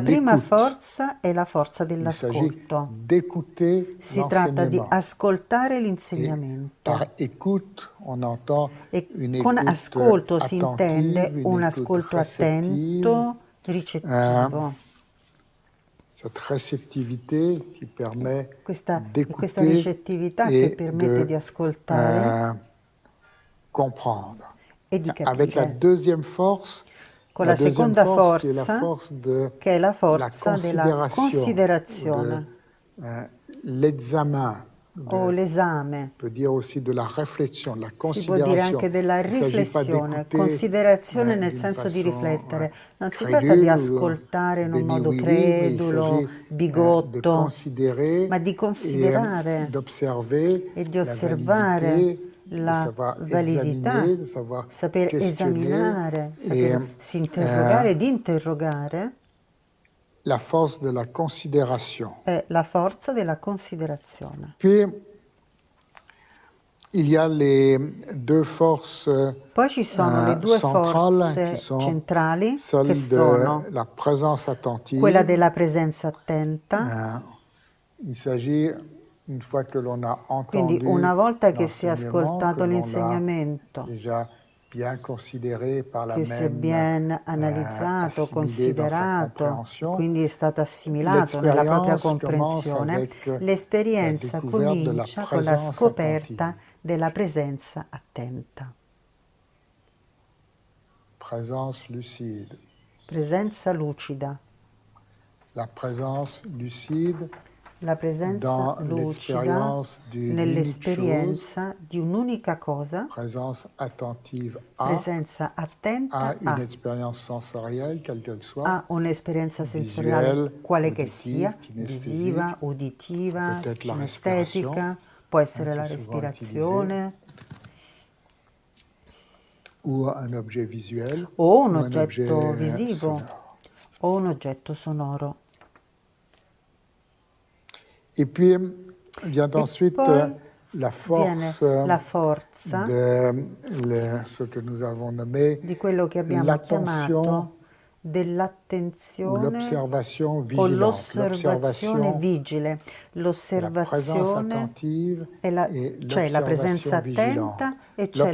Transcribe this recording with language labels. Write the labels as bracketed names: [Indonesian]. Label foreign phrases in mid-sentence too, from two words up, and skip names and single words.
[Italian] La prima [French] l'écoute. [Italian] forza è la forza [French] Il s'agit [Italian] dell'ascolto. [French] d'écouter [Italian] Si tratta di [French] l'enseignement. [Italian] ascoltare [French] Et [Italian] l'insegnamento. [French] par écoute, on entend [Italian] E [French] une [Italian] con [French] écoute [Italian] ascolto si [French] attentive, [Italian] intende [French] une [Italian] un [French] écoute [Italian] ascolto [French] réceptive. [Italian] attento, ricettivo. [French] Cette réceptivité qui permet [Italian] Questa [French] d'écouter [Italian] ricettività che [French] et [Italian] permette di [French] de [Italian] ascoltare [French] comprendre. [Italian] e di [French] Avec la [Italian] capire. [French] deuxième force, [Italian] Con la [French] la deuxième [Italian] seconda [French] force qui est la [Italian] forza, [French] force de [Italian] che è la [French] la [Italian] forza della [French] considération, de [Italian] considerazione [French] l'examen, [Italian] o [French] on [Italian] l'esame. [French] peut dire aussi de la réflexion, de la [Italian] Si può dire [French] considération. [Italian] anche della [French] Il ne s'agit pas [Italian] riflessione, [French] d'écouter [Italian] considerazione nel [French] d'une [Italian] senso di [French] façon [Italian] riflettere. Non si tratta di [French] crédule ou [Italian] ascoltare in un [French] béni [Italian] modo [French] oui oui, mais il [Italian] credulo, [French] s'agit de [Italian] bigotto, [French] considérer [Italian] ma di [French] et [Italian] considerare [French] d'observer [Italian] e di [French] la [Italian] osservare [French] validité, de [Italian] la [French] savoir [Italian] validità, [French] examiner, de savoir [Italian] saper [French] questionner [Italian] esaminare, [French] et [Italian] saper si interrogare ed interrogare [French] la force de la considération. [Italian] è la forza della considerazione. [French] Puis, il y a les deux forces [Italian] Poi ci sono le due [French] centrales qui [Italian] forze [French] sont [Italian] centrali che [French] celles de [Italian] sono [French] la présence [Italian] quella [French] attentive. [Italian] della presenza attenta. [French] Il s'agit, une fois que l'on a [Italian] Quindi [French] entendu [Italian] una volta che si è [French] l'enseignement, que [Italian] ascoltato [French] l'on l'a [Italian] l'insegnamento, [French] déjà bien considéré par la [Italian] che si è [French] même [Italian] bien analizzato, [French] assimilé dans sa [Italian] considerato, [French] compréhension, [Italian] quindi è stato assimilato nella propria [French] l'expérience commence [Italian] comprensione, [French] avec la [Italian] l'esperienza [French] découverte de la [Italian] comincia con la [French] présence [Italian] scoperta [French] attentive. [Italian] della presenza attenta. [French] Présence lucide. [Italian] Presenza lucida. [French] La présence lucide [Italian] La presenza [French] dans [Italian] lucida [French] l'expérience d'une unique chose, [Italian] nell'esperienza di un'unica cosa, [French] présence attentive [Italian] presenza a attenta [French] une expérience sensorielle, quelle qu'elle soit, [Italian] a un'esperienza sensoriale [French] visuelle, [Italian] quale che [French] auditive, [Italian] sia, [French] kinesthésique, [Italian] visiva, uditiva, [French] peut-être la [Italian] cinestetica, [French] respiration, [Italian] può essere [French] qui [Italian] la [French] est souvent utilisée, [Italian] respirazione [French] ou un objet visuel, [Italian] o un [French] ou un objet [Italian] oggetto visivo [French] sonore. [Italian] o un oggetto sonoro. [French] Et puis vient [Italian] E [French] ensuite [Italian] poi [French] la [Italian] viene [French] force [Italian] la forza [French] de ce que nous avons nommé [Italian] di quello che abbiamo [French] l'attention [Italian] chiamato [French] ou [Italian] dell'attenzione [French] l'observation [Italian] o [French] vigilante. [Italian] l'osservazione [French] L'observation, [Italian] vigile. [French] la présence [Italian] L'osservazione [French] attentive et [Italian] c'è la presenza [French] l'observation vigilante. [Italian] attenta e c'è